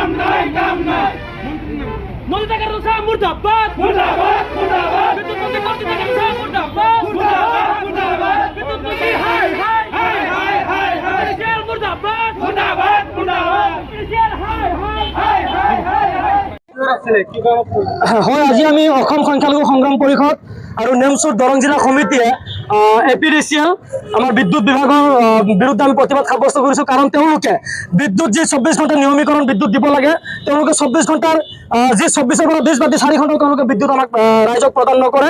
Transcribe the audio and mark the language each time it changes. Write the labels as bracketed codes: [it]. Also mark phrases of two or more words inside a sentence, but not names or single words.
[bn] নদী থেকে মুর্দাবাদ বিদ্যুৎ মন্ত্রী মুর্দাবাদ বিদ্যুৎ মন্ত্রী [as] হয় আজি আমি অসম সংখ্যালঘু সংগ্ৰাম পৰিষদ আৰু নেমচুৰ দৰং জিলা সমিতিয়ে এপিডিচিএল আমাৰ বিদ্যুৎ বিভাগৰ বিৰুদ্ধে আমি প্ৰতিবাদ সাব্যস্ত কৰিছোঁ। কাৰণ তেওঁলোকে বিদ্যুৎ যি 24 ঘণ্টা নিয়মীকৰণ বিদ্যুৎ দিব লাগে, তেওঁলোকে 24 ঘণ্টাৰ যি 24ৰ পৰা 20 বা 4 ঘণ্টা তেওঁলোকে বিদ্যুৎ আমাক ৰাইজক প্ৰদান নকৰে।